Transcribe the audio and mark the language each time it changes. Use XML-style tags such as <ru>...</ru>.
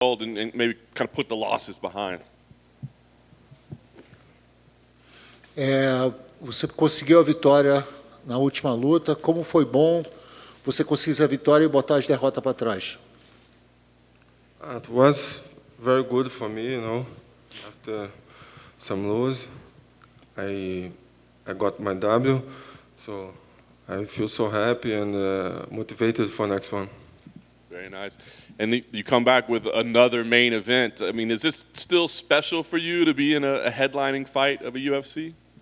<en>and maybe kind of put the losses behind?</en> <pt>Você conseguiu a vitória na última luta. Como foi bom você conseguir a vitória e botar as derrotas para trás?</pt> <en>It was very good for me, after some lose, I got my W, so I feel so happy and motivated for next one. Very nice. And you come back with another main event. I mean, is this still special for you to be in a headlining fight of a UFC?</en>